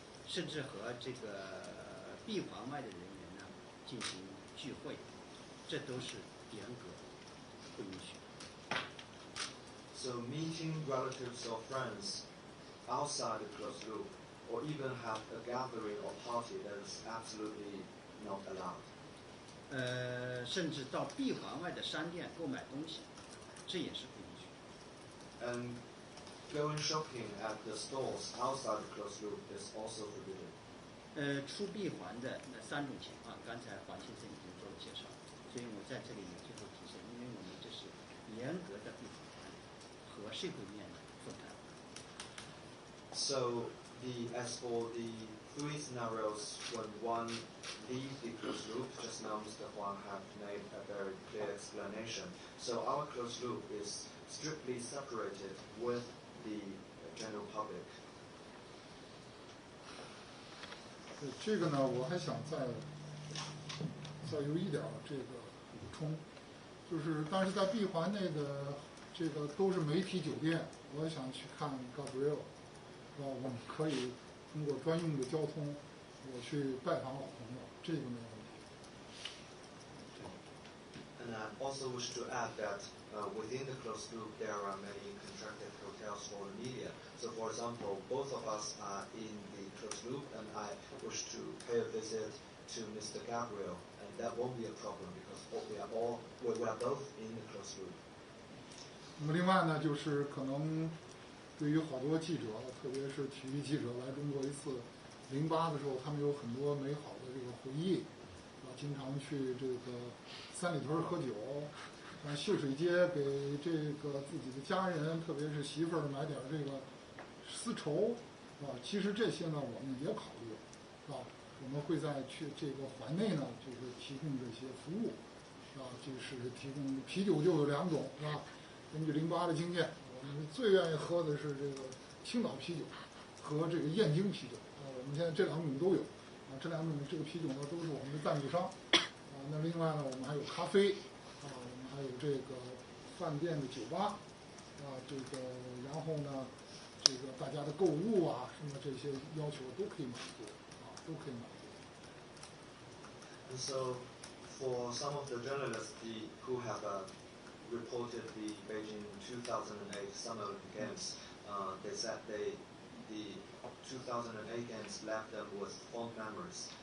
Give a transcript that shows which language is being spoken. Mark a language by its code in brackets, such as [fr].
[zh] 甚至和这个闭环外的人员呢进行聚会，这都是严格不允许的。 [en] So meeting relatives or friends outside the closed loop, or even have a gathering or party, that is absolutely not allowed. [zh] 甚至到闭环外的商店购买东西，这也是不允许的。 [en] And going shopping at the stores outside the closed loop is also forbidden. [zh] 出闭环的那3种情况，刚才黄先生已经做了介绍，所以我在这里也最后提醒，因为我们这是严格的闭环和社会面的分开。 [en] So as for the 3 scenarios when one leaves the closed loop, just now Mr. Huang have made a very clear explanation. So our closed loop is strictly separated with the general public. [zh] 这个呢，我还想再有一点这个补充，就是但是在闭环内的这个都是媒体酒店，我想去看 Gabriel， 我们可以通过专用的交通，我去拜访老朋友，这个没有问题。 [en] And I also wish to add that within the closed loop there are many contracted hotels for the media. So for example, both of us are in the closed loop and I wish to pay a visit to Mr. Gabriel, and that won't be a problem because we are both in the closed loop. [zh] 那么另外呢，就是可能对于好多记者，特别是体育记者来中国一次，08的时候，他们有很多美好的这个回忆，经常去这个三里屯喝酒，秀水街给这个自己的家人，特别是媳妇儿买点这个丝绸，其实这些呢我们也考虑，我们会在去这个环内呢，就是提供这些服务，就是提供啤酒就有2种，是吧？根据08的经验，我们最愿意喝的是这个青岛啤酒和这个燕京啤酒，我们现在这2种都有，这2种这个啤酒呢都是我们的赞助商，那另外呢我们还有咖啡，我们还有这个饭店的酒吧，这个然后呢这个大家的购物啊什么这些要求都可以满足，都可以满足。 [en] And so for some of the journalists who have reported the Beijing 2008 Summer Olympic Games, they said the 2008 Games left them with fond memories.